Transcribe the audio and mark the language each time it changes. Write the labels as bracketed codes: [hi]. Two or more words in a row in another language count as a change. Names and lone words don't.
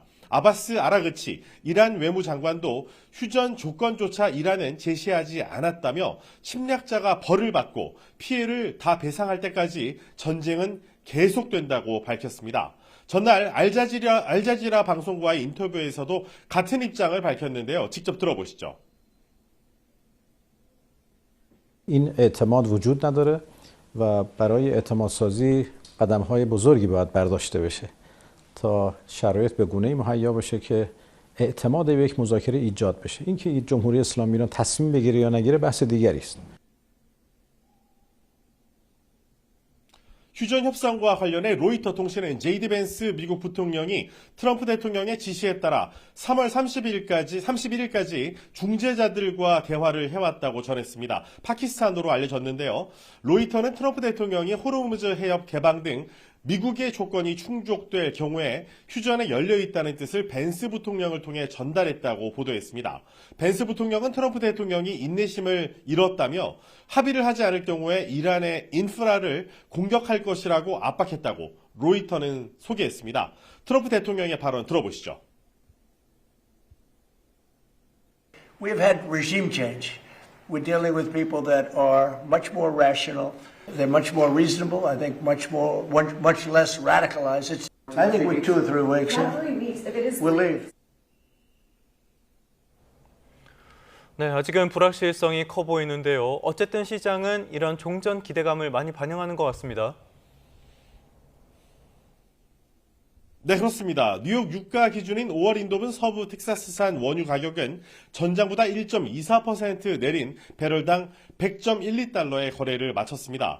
[ko] 아바스 아라그치 이란 외무장관도 휴전 조건조차 이란은 제시하지 않았다며 침략자가 벌을 받고 피해를 다 배상할 때까지 전쟁은 계속된다고 밝혔습니다. 전날 알자지라 방송과의 인터뷰에서도 같은 입장을 밝혔는데요. 직접 들어보시죠. [fa] این اعتماد وجود نداره و برای اعتماد سازی قدم‌های بزرگی باید برداشته بشه تا شرایط به گونه‌ای مهیا بشه که اعتماد به یک مذاکره ایجاد بشه. اینکه جمهوری اسلامی ایران تصمیم بگیره یا نگیره بحث دیگری است. [ko] 휴전 협상과 관련해 로이터 통신은 제이디 벤스 미국 부통령이 트럼프 대통령의 지시에 따라 3월 31일까지 중재자들과 대화를 해왔다고 전했습니다. 파키스탄으로 알려졌는데요. 로이터는 트럼프 대통령이 호르무즈 해협 개방 등 미국의 조건이 충족될 경우에 휴전에 열려있다는 뜻을 벤스 부통령을 통해 전달했다고 보도했습니다. 벤스 부통령은 트럼프 대통령이 인내심을 잃었다며 합의를 하지 않을 경우에 이란의 인프라를 공격할 것이라고 압박했다고 로이터는 소개했습니다. 트럼프 대통령의 발언 들어보시죠. [en] We've had regime change. We're dealing with people that are much more rational. They're much more reasonable. I think much less radicalized. I think we're 2 or 3 weeks in. Not 3 weeks. If it is, We'll leave. [ko] 네, 아직은 불확실성이 커 보이는데요. 어쨌든 시장은 이런 종전 기대감을 많이 반영하는 것 같습니다. 네, 그렇습니다. 뉴욕 유가 기준인 5월 인도분 서부 텍사스산 원유 가격은 전장보다 1.24% 내린 배럴당 100.12달러의 거래를 마쳤습니다.